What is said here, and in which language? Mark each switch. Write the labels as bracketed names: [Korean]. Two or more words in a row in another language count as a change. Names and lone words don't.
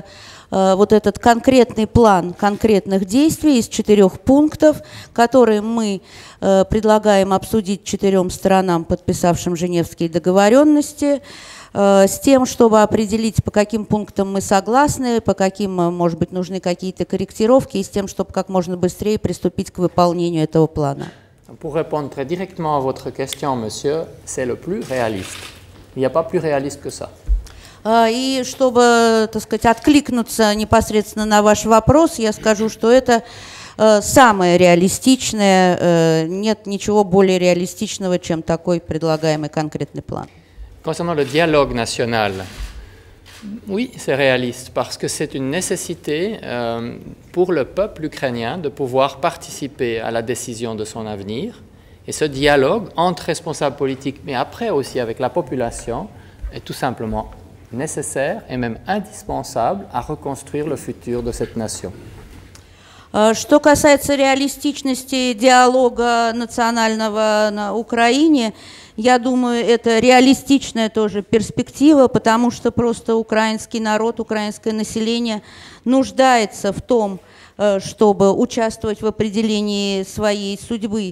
[Russian] вот этот конкретный план конкретных действий из 4 пунктов, которые мы предлагаем обсудить 4 сторонам, подписавшим Женевские договоренности, с тем, чтобы определить, по каким пунктам мы согласны, по каким, может быть, нужны какие-то корректировки, и с тем, чтобы как можно быстрее приступить к выполнению этого плана. [French] Pour répondre très directement à votre question, monsieur, c'est le plus réaliste. Il n'y a pas plus réaliste que ça. [Russian] И чтобы, так сказать, откликнуться непосредственно на ваш вопрос, я скажу, что это самое реалистичное, нет ничего более реалистичного, чем такой предлагаемый конкретный план. [French] Concernant le dialogue national, oui, c'est réaliste parce que c'est une nécessité pour le peuple ukrainien de pouvoir participer à la décision de son avenir. Et ce dialogue entre responsables politiques, mais après aussi avec la population, est tout simplement nécessaire et même indispensable à reconstruire le futur de cette nation. [Russian] Что касается реалистичности диалога национального на Украине, я думаю, это реалистичная тоже перспектива, потому что просто украинский народ, украинское население нуждается в том, чтобы участвовать в определении своей судьбы.